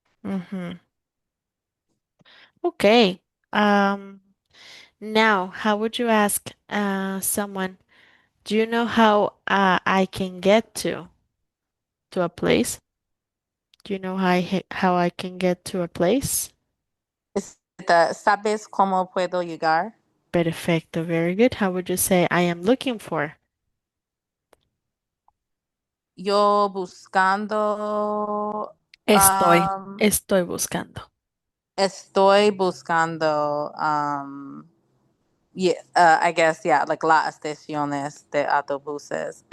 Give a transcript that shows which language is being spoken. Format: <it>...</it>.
<en>Mm-hmm. Okay. Um, Now, how would you ask someone? Do you know how I can get to a place? Do you know how I can get to a place? Is it the</en> <es>sabes cómo puedo llegar? Perfecto,</es> <en>very good. How would you say I am looking for?</en> <es>Yo buscando, um, Estoy buscando. estoy buscando,</es> <en>yeah, I guess, yeah, like</en> <es>la estaciones de autobuses.</es>